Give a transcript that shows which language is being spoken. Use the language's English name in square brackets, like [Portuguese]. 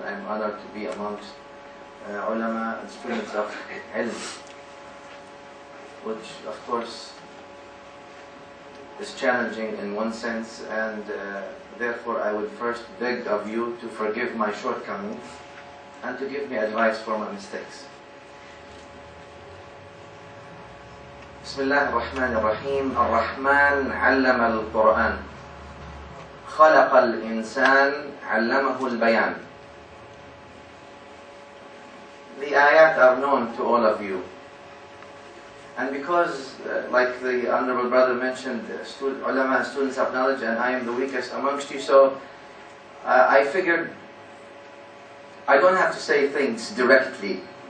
[English] I am honored to be amongst ulama and students of ilm, which of course is challenging in one sense, and therefore I would first beg of you to forgive my shortcomings and to give me advice for my mistakes. [Arabic] بسم الله الرحمن الرحيم. الرحمن علم القرآن خلق الإنسان علمه البيان. [English] The ayat are known to all of you, and because like the honorable brother mentioned, ulama and students of knowledge, and I am the weakest amongst you, so I figured I don't have to say things directly.